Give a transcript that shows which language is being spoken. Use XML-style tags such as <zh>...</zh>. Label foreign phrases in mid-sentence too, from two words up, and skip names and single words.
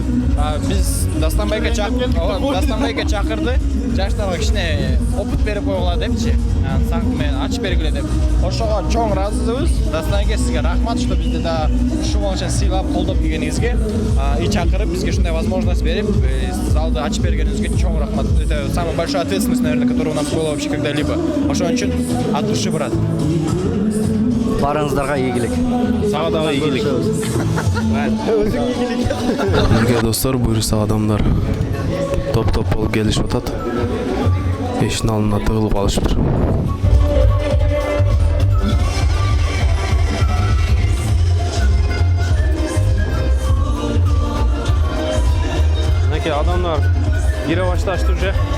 <ky>Биз Дастанбайга чакырды. Жаштарга кичине опыт берип койгула депчи. Саңкы менен ачып бергиле деп. Ошого чоң ыраазыбыз. Дастанге сизге рахмат, что бизди да ушул үчүн сыйлап, колдоп келгениңизге, и чакырып бизге ушундай возможность берип, залды ачып бергениңизге чоң рахмат.</ky> <ru>Это самая большая ответственность, наверное, которая у нас была вообще когда-либо.</ru> <ky>Ошон үчүн</ky> <ru>от души,</ru> <ky>брат. Барыңыздарга ийгилик. Сага дагы ийгилик. Бирге достор, буюрса адамдар топ-топ болуп келишип атат. Эшиктин алдына тыгылып алышыптыр. Мынакей адамдар кире башташты уже.</ky>